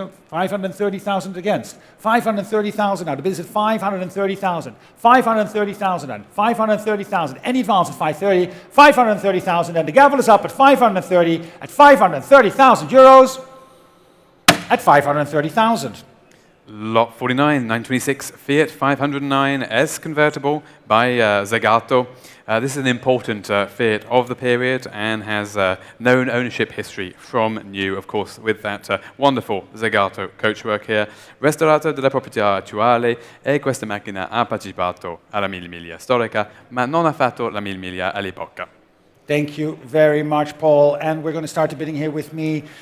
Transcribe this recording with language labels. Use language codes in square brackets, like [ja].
[en] 530,000 against, 530,000 now, the bid is at 530,000, 530,000 and 530,000, any advance at 530, 530,000, and the gavel is up at 530, at 530,000 euros, at 530,000. Lot 49, 926 Fiat 509 S convertible by Zagato. This is an important Fiat of the period and has known ownership history from new, of course, with that wonderful Zagato coachwork here. [it] Restaurato della proprietà attuale e questa macchina ha partecipato alla Mille Miglia storica, ma non ha fatto la Mille Miglia all'epoca. [en] Thank you very much, Paul. And we're going to start the bidding here with me.